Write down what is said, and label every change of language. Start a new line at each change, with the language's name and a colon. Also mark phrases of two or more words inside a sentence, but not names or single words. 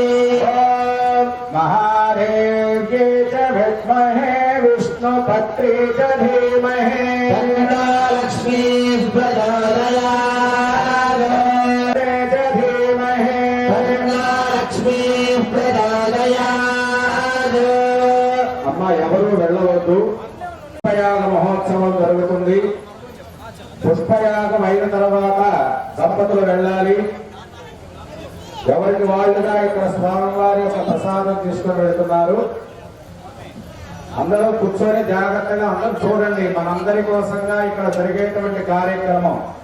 Sanskrit: महादेव्ये च विद्महे विष्णुपत्नी च धीमहि तन्नो लक्ष्मीः प्रचोदयात् धीमहि तन्नो लक्ष्मीः प्रचोदयात्
Telugu: అమ్మ ఎవరు వెళ్ళవద్దు పుష్పయాగ మహోత్సవం జరుగుతుంది పుష్పయాగం అయిన తర్వాత దంపతులు వెళ్ళాలి ఎవరికి వాళ్ళుగా ఇక్కడ స్వామివారి యొక్క ప్రసాదం తీసుకొని వెళ్తున్నారు అందరూ కూర్చొని జాగ్రత్తగా అందరూ చూడండి మనందరి కోసంగా ఇక్కడ జరిగేటువంటి కార్యక్రమం